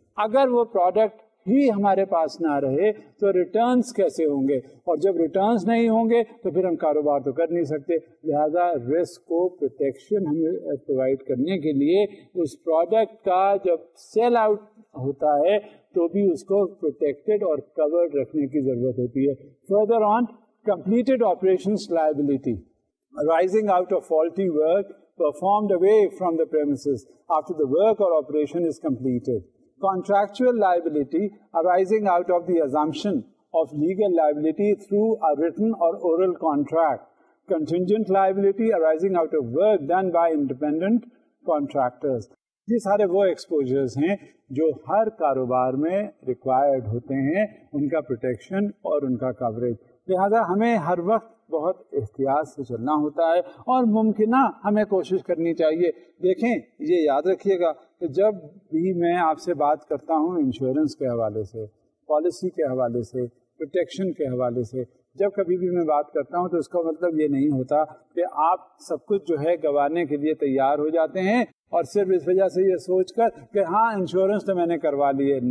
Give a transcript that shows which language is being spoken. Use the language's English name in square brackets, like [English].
[Hindi] अगर वो प्रोडक्ट ही हमारे पास ना रहे तो रिटर्न्स कैसे होंगे, और जब रिटर्न्स नहीं होंगे तो फिर हम कारोबार तो कर नहीं सकते। लिहाजा रिस्क को प्रोटेक्शन हमें प्रोवाइड करने के लिए उस प्रोडक्ट का जब सेल आउट होता है तो भी उसको प्रोटेक्टेड और कवर्ड रखने की जरूरत होती है। [English] Further on, completed operations liability arising out of faulty work performed away from the premises after the work or operation is completed. Contractual liability arising out of the assumption of legal liability through a written or oral contract. Contingent liability arising out of work done by independent contractors. [Hindi] ये सारे वो exposures हैं जो हर कारोबार में required होते हैं, उनका प्रोटेक्शन और उनका कवरेज। लिहाजा हमें हर वक्त बहुत एहतियात से चलना होता है और मुमकिन हमें कोशिश करनी चाहिए। देखें, ये याद रखिएगा कि जब भी मैं आपसे बात करता हूँ इंश्योरेंस के हवाले से, पॉलिसी के हवाले से, प्रोटेक्शन के हवाले से, जब कभी भी मैं बात करता हूँ तो इसका मतलब ये नहीं होता कि आप सब कुछ जो है गंवाने के लिए तैयार हो जाते हैं और सिर्फ इस वजह से ये सोचकर कि हाँ इंश्योरेंस तो मैंने करवा ली है।